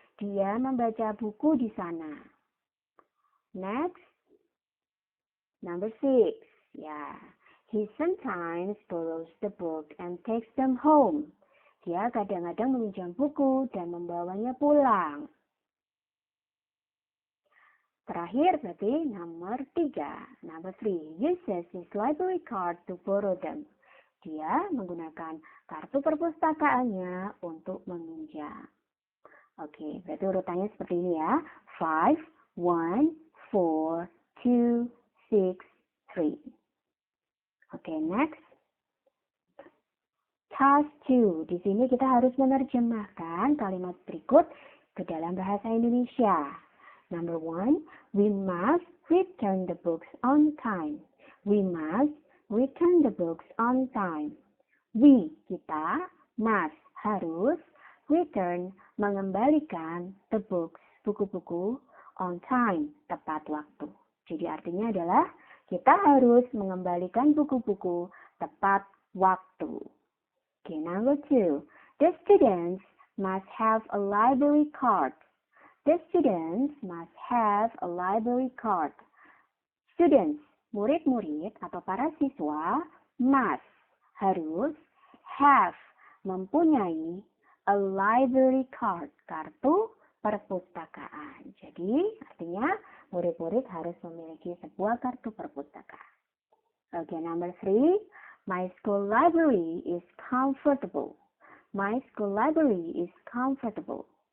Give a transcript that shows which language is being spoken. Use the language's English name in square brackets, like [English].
[Indonesian] Dia membaca buku di sana. [English] Next, number 6, yeah, he sometimes borrows the book and takes them home. [Indonesian] Dia kadang-kadang meminjam buku dan membawanya pulang. Terakhir berarti nomor 3. [English] Number 3. Uses his library card to borrow them. [Indonesian] Dia menggunakan kartu perpustakaannya untuk meminjam. Oke, berarti urutannya seperti ini ya. 5, 1, 4, 2, 6, 3. Oke, next. Task 2. Di sini kita harus menerjemahkan kalimat berikut ke dalam bahasa Indonesia. [English] Number 1, we must return the books on time. We must return the books on time. We, [Indonesian] kita, [English] must, [Indonesian] harus, [English] return, [Indonesian] mengembalikan [English] the books, [Indonesian] buku-buku, [English] on time, [Indonesian] tepat waktu. Jadi artinya adalah kita harus mengembalikan buku-buku tepat waktu. [English] Okay, number 2, the students must have a library card. The students must have a library card. [Indonesian] Students, murid-murid atau para siswa, [English] must, [Indonesian] harus, [English] have, [Indonesian] mempunyai, [English] a library card, [Indonesian] kartu perpustakaan. Jadi, artinya murid-murid harus memiliki sebuah kartu perpustakaan. [English] Okay, number 3, my school library is comfortable. My school library is comfortable.